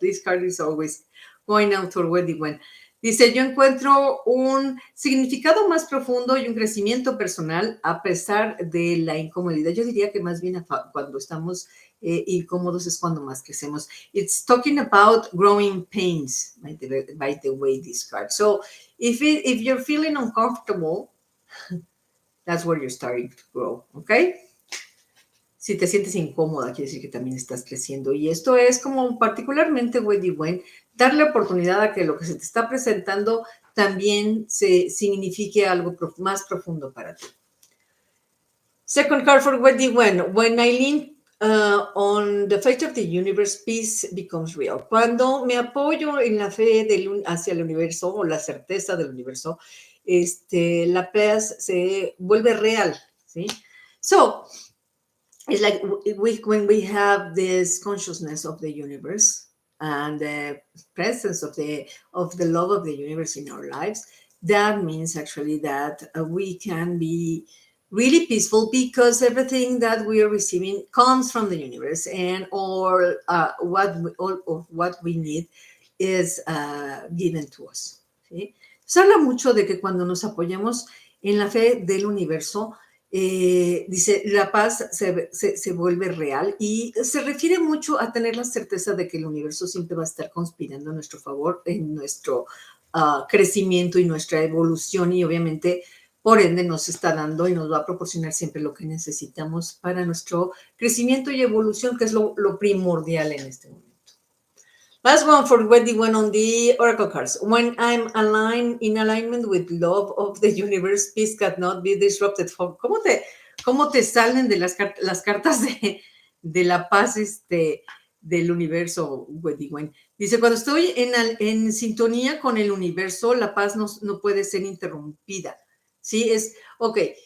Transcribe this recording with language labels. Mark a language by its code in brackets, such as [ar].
[en] This card is always going out for Wendy, when. [es] Dice, yo encuentro un significado más profundo y un crecimiento personal a pesar de la incomodidad. Yo diría que más bien cuando estamos incómodos es cuando más crecemos. [en] It's talking about growing pains, by the way, this card. So if you're feeling uncomfortable, that's where you're starting to grow, ¿ok? [es] Si te sientes incómoda, quiere decir que también estás creciendo. Y esto es como particularmente, Wendy Wen, darle oportunidad a que lo que se te está presentando también se signifique algo más profundo para ti. [en] Second card for Wendy Wen. When I lean on the fate of the universe, peace becomes real. [es] Cuando me apoyo en la fe hacia el universo o la certeza del universo, la paz se vuelve real, ¿sí? [en] So, it's like when we have this consciousness of the universe and the presence of the love of the universe in our lives, that means actually that we can be really peaceful because everything that we are receiving comes from the universe, and all of what we need is given to us. [es] ¿Sí? Se habla mucho de que cuando nos apoyamos en la fe del universo, dice, la paz se vuelve real, y se refiere mucho a tener la certeza de que el universo siempre va a estar conspirando a nuestro favor, en nuestro crecimiento y nuestra evolución, y obviamente por ende nos está dando y nos va a proporcionar siempre lo que necesitamos para nuestro crecimiento y evolución, que es lo primordial en este momento. [en] Last one for Wendy went on the oracle cards. When I'm in alignment with love of the universe, peace cannot be disrupted. [es] ¿Cómo te salen de las cartas de la paz del universo, Wendy Wen? Dice, cuando estoy en sintonía con el universo, la paz no puede ser interrumpida. ¿Sí? Ok.